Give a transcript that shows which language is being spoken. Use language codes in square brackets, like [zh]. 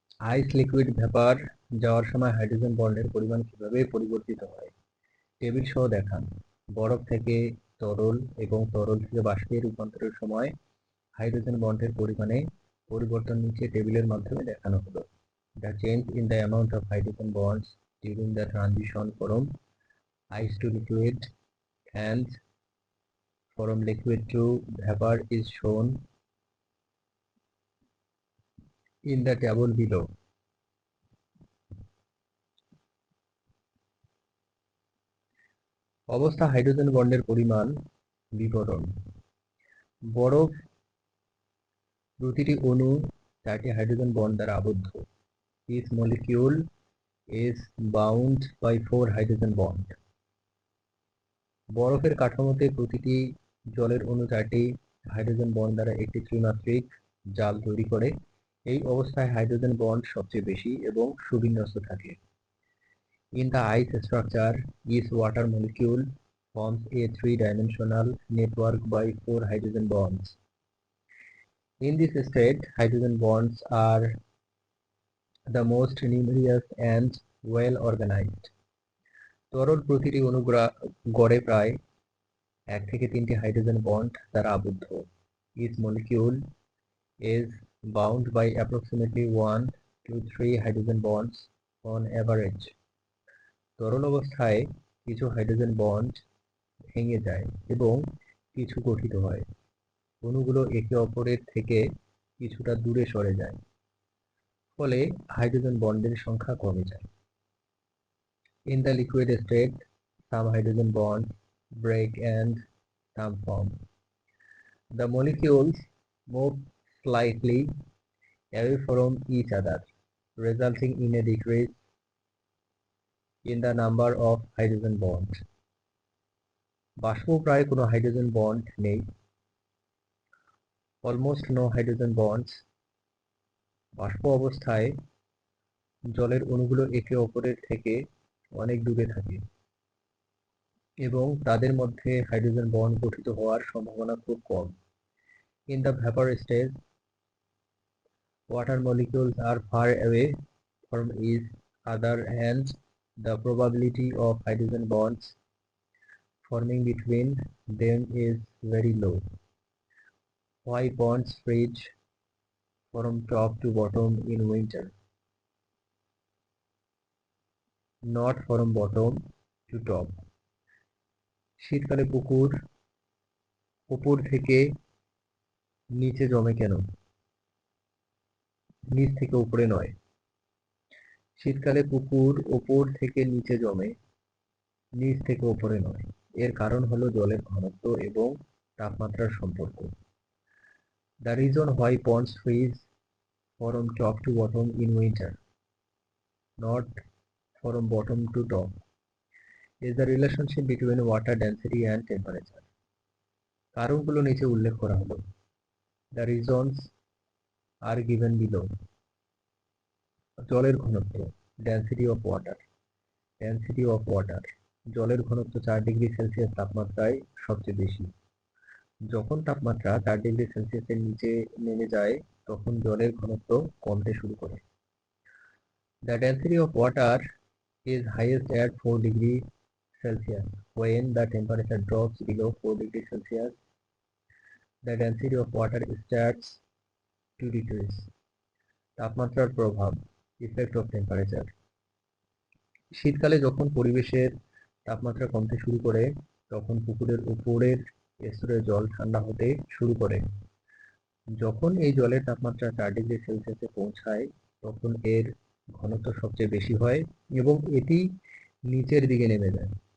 [bn] আইস liquid vapour যাওয়ার সময় hydrogen বন্ডের পরিমাণ কিভাবে পরিবর্তিত হয় টেবিল সহ দেখান। বরফ থেকে তরল এবং তরল থেকে বাষ্পে রূপান্তরের সময় হাইড্রোজেন বন্ডের পরিমাণে পরিবর্তন নিচে টেবিলের মাধ্যমে দেখানো হলো। [en] The change in the amount of hydrogen bonds during the transition from ice to liquid and from liquid to vapor is shown in the table below. [bn] অবস্থা হাইড্রোজেন বন্ডের পরিমাণ বিবরণ। বরফ প্রতিটি অণু 4টি হাইড্রোজেন বন্ড দ্বারা আবদ্ধ। [en] Each molecule is bound by 4 hydrogen bond. [bn] বরফের কাঠামোতে প্রতিটি জলের অণু 4টি হাইড্রোজেন বন্ড দ্বারা একটি ত্রিমাত্রিক জাল তৈরি করে। এই অবস্থায় হাইড্রোজেন বন্ড সবচেয়ে বেশি এবং সুবিন্যস্ত থাকে। [en] In the ice structure, each water molecule forms a three-dimensional network by 4 hydrogen bonds. In this state, hydrogen bonds are the most numerous and well organized. [bn] তরল প্রতিটি অণু গড়ে প্রায় 1 থেকে 3টি হাইড্রোজেন বন্ড দ্বারা আবদ্ধ। [en] Each molecule is bound by approximately 1 to 3 hydrogen bonds on average. [bn] তরল অবস্থায় কিছু হাইড্রোজেন বন্ড ভেঙে যায় এবং কিছু গঠিত হয়। অণুগুলো একে অপরের থেকে কিছুটা দূরে সরে যায়, ফলে হাইড্রোজেন বন্ডের সংখ্যা কমে যায়। [en] In the liquid state, some hydrogen bonds break and some form. The molecules move slightly away from each other, resulting in a decrease in the number of hydrogen bonds. [bn] বাষ্প প্রায় কোনো হাইড্রোজেন বন্ড নেই। [en] Almost no hydrogen bonds. [bn] বাষ্প অবস্থায় জলের অণুগুলো একে অপরের থেকে অনেক দূরে থাকে এবং তাদের মধ্যে হাইড্রোজেন বন্ড গঠিত হওয়ার সম্ভাবনা খুব কম। [en] In the vapor stage, water molecules are far away from each other and the probability of hydrogen bonds forming between them is very low. Why bonds freeze from top to bottom in winter? Not from bottom to top. [bn] শীতকালে পুকুর উপর থেকে নিচে জমে কেন? নিচ থেকে উপরে নয়। শীতকালে পুকুর উপর থেকে নিচে জমে, নিচ থেকে উপরে নয়। এর কারণ হলো জলের ঘনত্ব এবং তাপমাত্রার সম্পর্ক। [en] The reason why ponds freeze from top to bottom in winter, not from bottom to top, is the relationship between water density and temperature. [bn] কারণগুলো নিচে উল্লেখ করা হলো। [en] The reasons are given below. [bn] জলের ঘনত্ব, [en] Density of water. Density of water, [bn] জলের ঘনত্ব 4 degree Celsius তাপমাত্রায় সবচেয়ে বেশি। যখন তাপমাত্রা 4 ডিগ্রি সেলসিয়াসের নিচে নেমে যায় তখন জলের ঘনত্ব কমতে শুরু করে। [en] The density of water is highest at 4 degrees Celsius. When the temperature drops below 4 degrees Celsius, the density of water starts to decrease. [bn] তাপমাত্রার প্রভাব, [en] effect of temperature. [bn] শীতকালে যখন পরিবেশের তাপমাত্রা কমতে শুরু করে তখন পুকুরের উপরের স্তরের জল ঠান্ডা হতে শুরু করে। যখন এই জলের তাপমাত্রা 4 ডিগ্রি সেলসিয়াসে পৌঁছায় তখন এর ঘনত্ব সবচেয়ে বেশি হয় এবং এটি নিচের দিকে নেমে যায়।